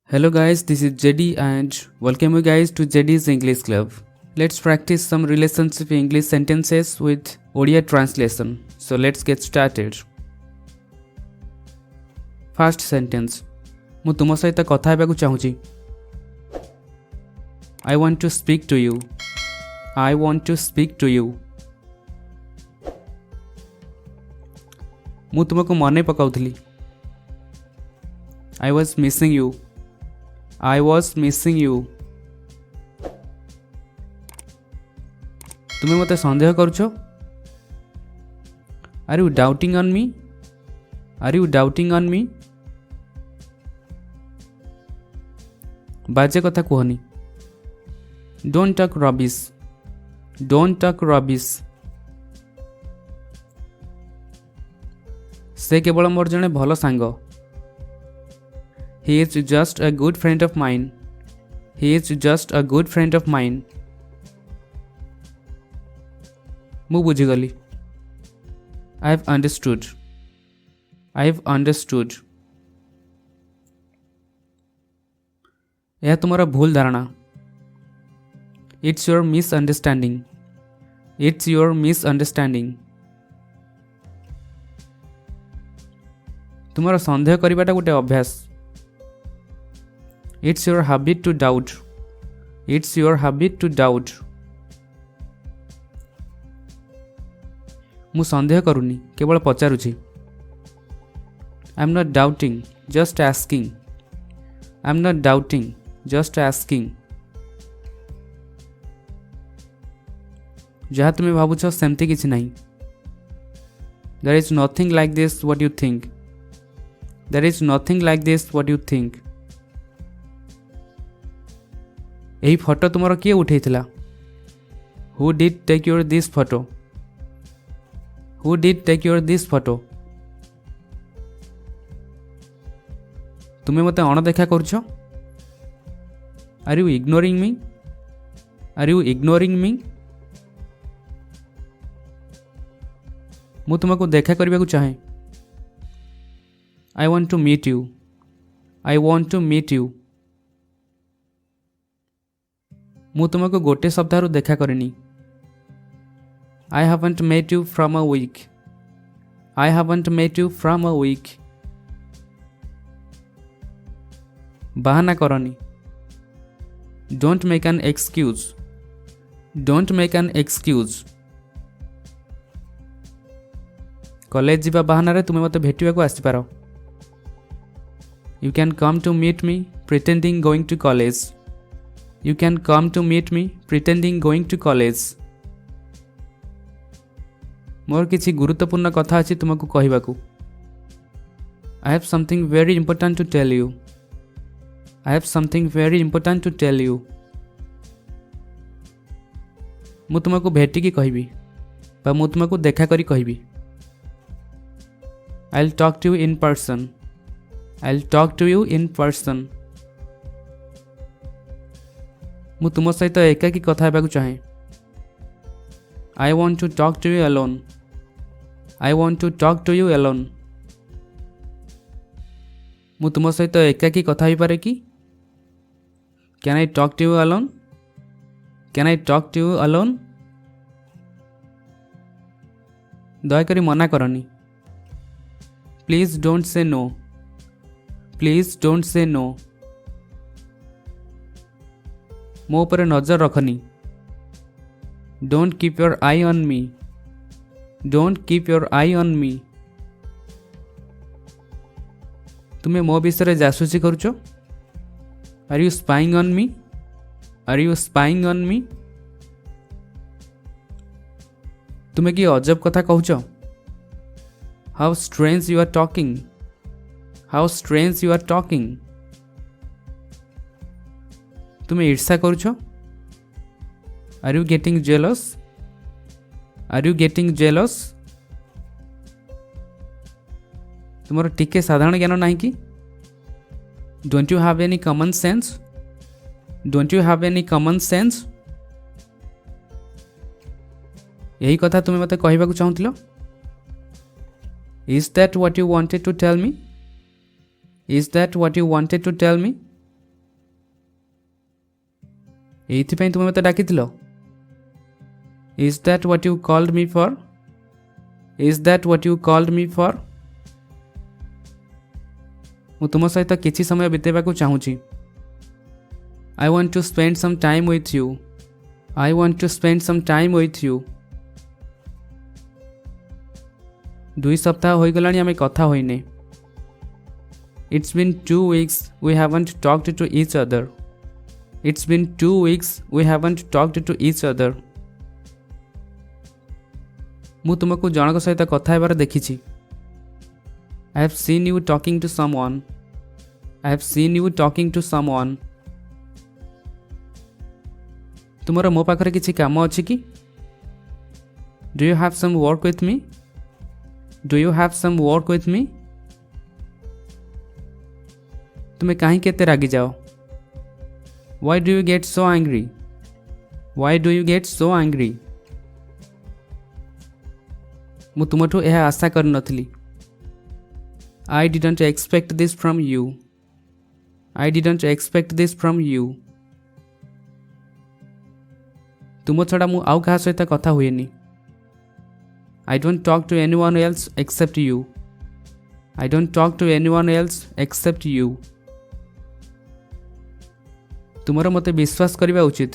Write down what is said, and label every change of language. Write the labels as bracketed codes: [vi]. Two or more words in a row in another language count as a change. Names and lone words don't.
[en] Hello guys, this is JD and welcome you guys to JD's English Club. Let's practice some relationship English sentences with Odia translation. So let's get started. First sentence. [or] ମୁଁ ତୁମ ସହିତ କଥା ହେବାକୁ ଚାହୁଁଛି. [en] I want to speak to you. I want to speak to you. [or] ମୁଁ ତୁମକୁ ମନେ ପକାଉଥିଲି. [en] I was missing you. I was missing you. [or] ତୁମେ ମୋତେ ସନ୍ଦେହ କରୁଛ? [en] Are you doubting on me? Are you doubting on me? [or] ବାଜେ କଥା କୁହନି. [en] Don't talk rubbish. Don't talk rubbish. [or] ସେ କେବଳ ମୋର ଜଣେ ଭଲ ସାଙ୍ଗ. [en] He is just a good friend of mine. He is just a good friend of mine. [or] ମୁଁ ବୁଝିଗଲି. [en] I have understood. I have understood. [or] ଏହା ତୁମର ଭୁଲ ଧାରଣା. [en] It's your misunderstanding. It's your misunderstanding. [or] ତୁମର ସନ୍ଦେହ କରିବାଟା ଗୋଟେ ଅଭ୍ୟାସ. [en] It's your habit to doubt. It's your habit to doubt. [or] ମୁଁ ସନ୍ଦେହ କରୁନି, କେବଳ ପଚାରୁଛି. [en] I'm not doubting, just asking. I'm not doubting, just asking. [or] ଯାହା ତୁମେ ଭାବୁଛ ସେମିତି କିଛି ନାହିଁ. [en] There is nothing like this what you think. There is nothing like this what you think. [or] ଏହି ଫଟୋ ତୁମର କିଏ ଉଠେଇଥିଲା? [en] Who did take your this photo? Who did take your this photo? [or] ତୁମେ ମୋତେ ଅଣଦେଖା କରୁଛ? [en] Are you ignoring me? Are you ignoring me? [or] ମୁଁ ତୁମକୁ ଦେଖା କରିବାକୁ ଚାହେଁ. [en] I want to meet you. I want to meet you. [or] ମୁଁ ତୁମକୁ ଗୋଟେ ସପ୍ତାହରୁ ଦେଖା କରିନି. [en] I haven't met you from a week. I haven't met you from a week. [or] ବାହାନା କରନି. [en] Don't make an excuse. Don't make an excuse. [or] କଲେଜ ଯିବା ବାହାନାରେ ତୁମେ ମୋତେ ଭେଟିବାକୁ ଆସିପାର. [en] You can come to meet me pretending going to college. You can come to meet me pretending going to college. [or] ମୋର କିଛି ଗୁରୁତ୍ୱପୂର୍ଣ୍ଣ କଥା ଅଛି ତୁମକୁ କହିବାକୁ. [en] I have something very important to tell you. I have something very important to tell you. [or] ମୁଁ ତୁମକୁ ଭେଟିକି କହିବି ବା ମୁଁ ତୁମକୁ ଦେଖା କରି କହିବି. [en] I'll talk to you in person. I'll talk to you in person. [or] ମୁଁ ତୁମ ସହିତ ଏକାକୀ କଥା ହେବାକୁ ଚାହେଁ. [en] I want to talk to you alone. I want to talk to you alone. [or] ମୁଁ ତୁମ ସହିତ ଏକାକୀ କଥା ହେଇପାରେ କି? [en] Can I talk to you alone? Can I talk to you alone? [or] ଦୟାକରି ମନା କରନି. [en] Please don't say no. Please don't say no. [or] ମୋ ଉପରେ ନଜର ରଖନି. [en] Don't keep your eye on me. Don't keep your eye on me. [or] ତୁମେ ମୋ ବିଷୟରେ ଜାସୁସି କରୁଛ? [en] Are you spying on me? Are you spying on me? [or] ତୁମେ କି ଅଜବ କଥା କହୁଛ? [en] How strange you are talking. How strange you are talking. [or] ତୁମେ ଈର୍ଷା କରୁଛ? [en] Are you getting jealous? Are you getting jealous? [or] ତୁମର ଟିକେ ସାଧାରଣ ଜ୍ଞାନ ନାହିଁ କି? [en] Don't you have any common sense? Don't you have any common sense? [or] ଏହି କଥା ତୁମେ ମୋତେ କହିବାକୁ ଚାହୁଁଥିଲ? [en] Is that what you wanted to tell me? Is that what you wanted to tell me? [or] ଏଇଥିପାଇଁ ତୁମେ ମୋତେ ଡାକିଥିଲ? [en] Is that what you called me for? Is that what you called me for? [or] ମୁଁ ତୁମ ସହିତ କିଛି ସମୟ ବିତେଇବାକୁ ଚାହୁଁଛି। [en] I want to spend some time with you. I want to spend some time with you. [or] 2 ସପ୍ତାହ ହୋଇଗଲାଣି ଆମେ କଥା ହୋଇନେ। [en] It's been 2 weeks we haven't talked to each other. It's been 2 weeks we haven't talked to each other. [or] ମୁଁ ତୁମକୁ ଜଣଙ୍କ ସହିତ କଥା ହେବାର ଦେଖିଛି। [en] I have seen you talking to someone. I have seen you talking to someone. [or] ତୁମର ମୋ ପାଖରେ କିଛି କାମ ଅଛି କି? [en] Do you have some work with me? Do you have some work with me? [or] ତୁମେ କାହିଁକି ଏତେ ରାଗିଯାଅ? [en] Why do you get so angry? Why do you get so angry? [or] ମୁଁ ତୁମଠୁ ଏହା ଆଶା କରିନଥିଲି। [en] I didn't expect this from you. I didn't expect this from you. [or] ତୁମ ଛଡ଼ା ମୁଁ ଆଉ କାହା ସହିତ କଥା ହୁଏନି। [en] I don't talk to anyone else except you. I don't talk to anyone else except you. [or] ତୁମର ମୋତେ ବିଶ୍ୱାସ କରିବା ଉଚିତ।